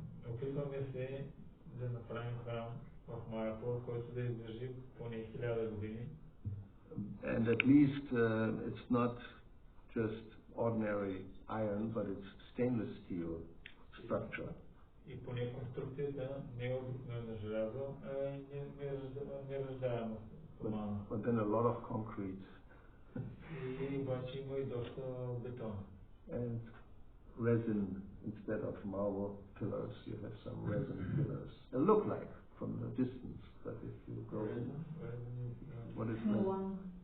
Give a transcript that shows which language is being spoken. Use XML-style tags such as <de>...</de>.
<bg>Опитваме се да направим храм в Майапур, който да издържи поне 1000 години.</bg> <en>And at least it's not just ordinary iron, but it's stainless steel structure.</en> <bg>И поне конструкцията не е обикновено желязо, а е нераздаемо стомана.</bg> <en>But then a lot of concrete.</en> <bg>И обаче има и доста бетон.</bg> <en>And resin instead of marble pillars, you have some resin pillars. They look like from the distance, but if you go in, what is resin?</en>